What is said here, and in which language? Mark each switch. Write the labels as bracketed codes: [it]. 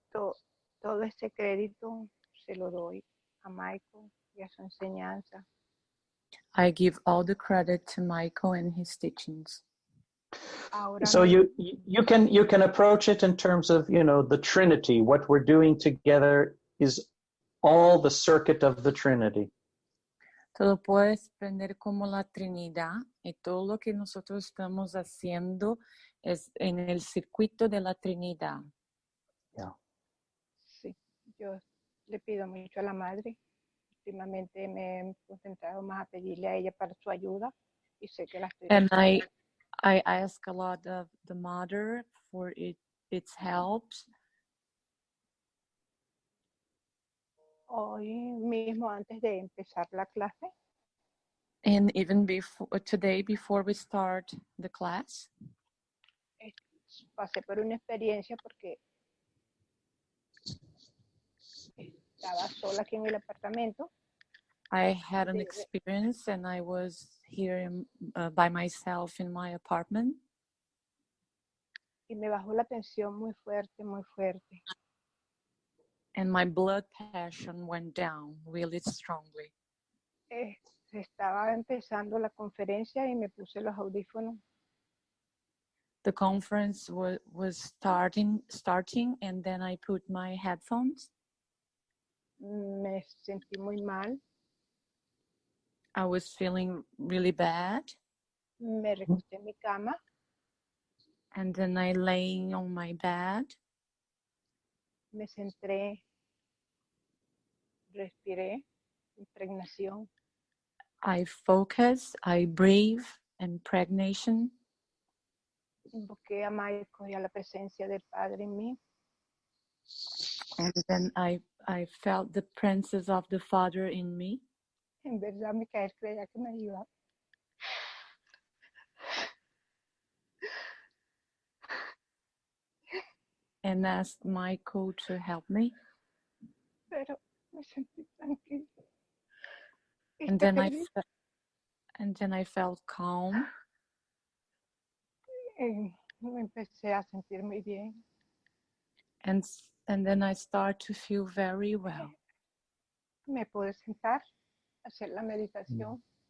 [es] Todo ese crédito se lo doy a Michael y a su enseñanza. [en] I give all the credit to Michael and his teachings. So you can approach it in terms of, the Trinity. What we're doing together is all the circuit of the Trinity. [es] Todo puedes prender como la Trinidad y todo lo que nosotros estamos haciendo es en el circuito de la Trinidad. [en] Yeah. [es] Sí, yo le pido mucho a la madre. Últimamente me he concentrado más a pedirle a ella para su ayuda y sé que la estoy [en] And I ask a lot of the mother for its help. [es] Hoy mismo antes de empezar la clase. [en] And even today, before we start the class, [es] pasé por una experiencia porque estaba sola aquí en el apartamento. [en] I had an experience and I was here by myself in my apartment. [es] Y me bajó la tensión muy fuerte, muy fuerte. [en] And my blood pressure went down really strongly. [es] Estaba empezando la conferencia y me puse los audífonos. [en] The conference was starting and then I put my headphones. [es] Me sentí muy mal. [en] I was feeling really bad. [es] Me recosté en mi cama. [en] And then I lay on my bed. [es] Me centré, respiré, impregnación. [en] I focus, I breathe, impregnation. [es] Invoqué a Michael y a la presencia del Padre en mí. [en] And then I felt the presence of the Father in me. [es] En verdad, Micael creía que me ayudaba. [en] And asked Michael to help me. [es] Pero me sentí tranquila. [en] And then I felt calm. [es] Me empecé a sentir muy bien. [en] And then I start to feel very well. [es] Me pude sentar, hacer la meditación.